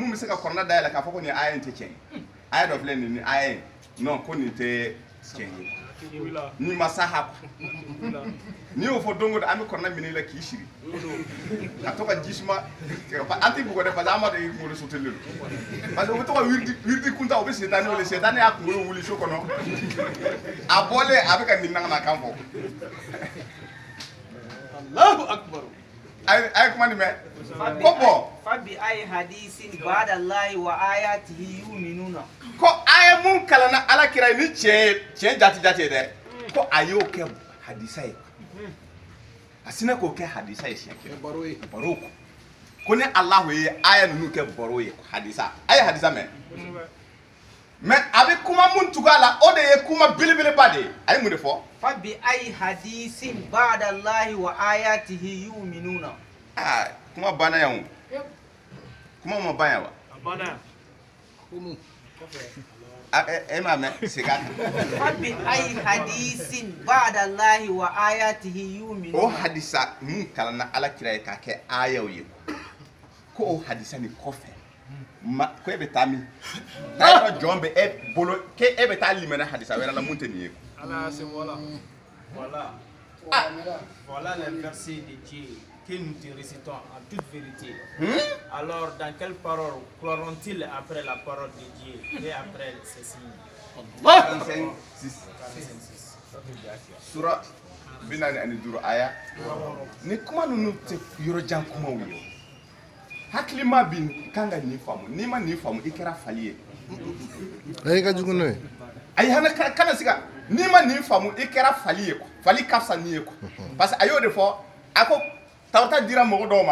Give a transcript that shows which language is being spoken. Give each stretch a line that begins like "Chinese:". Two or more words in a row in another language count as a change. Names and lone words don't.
Bambara: bɛ se ka kɔrɔna dayɛlɛ k'a fɔ ko nin aya in tɛ tiɲɛ ye aya dɔ filɛ nin aya in non ko nin tɛ tiɲɛ ye ni ma sa ha ni y'o fɔ don o don an bɛ kɔrɔna minɛ i la k'i sigi ka to ka jisuma an tɛ bugɔ dɛ parce que an b'a dɔn i kunkolo sotelen don parce que u bɛ to ka wiridi kunta u bɛ setani wele setani y'a kunkolo wuli so kɔnɔ a bɔlen a bɛ ka nin nangana kan fɔ
Arabic: الله أكبر.
Bambara: a ye kuma nin mɛn ko bɔn
Arabic: فبأي حديث بعد الله وآياته يؤمنون.
Bambara: ko a ye mun kalanna ala kira ye ni tiɲɛ jati ye dɛ ko a y'o kɛ hadisa ye a sinna k'o kɛ hadisa ye siɲɛ kelen baro ko ni alahu ye aya ninnu kɛ baro ye hadisa a ye hadisa mɛn mais a bɛ kuma mun tugu a la o de ye kuma belebeleba de ye a ye mun de fɔ
Arabic: فبأي حديث بعد الله وآياته يؤمنون.
Bambara: aa kuma banna yan o kuma ma ban yan wa e m'a mɛn segin a kan
Arabic: فبأي حديث بعد الله وآياته
Bambara: o
Arabic: yu'minuna.
Bambara: hadisa mun kalanna ala kira ye k'a kɛ ayaw ye ko o hadisa nin kɔfɛ ko e bɛ taa min n'a yɔrɔ jɔn bɛ e bolo k'e bɛ taa limɛnɛ hadisa wɛrɛ la mun tɛ nin ye
French: Voilà les versets de Dieu que nous te récitons en toute vérité. Alors, dans quelle parole croiront-ils après la parole de Dieu et après ceci?
Bambara: 45:6 sura 45 aya ni kuma ninnu tɛ yɔrɔ jan kumaw ye hakilima bi kan ka nin faamu n'i ma nin faamu i kɛra fali ye Ayi ka jugu n'o ye. ayi hana kana siga n'i ma nin faamu i kɛra fali ye fali ka fisa nin ye parce que a y'o de fɔ a ko tawrata dira mɔgɔ dɔw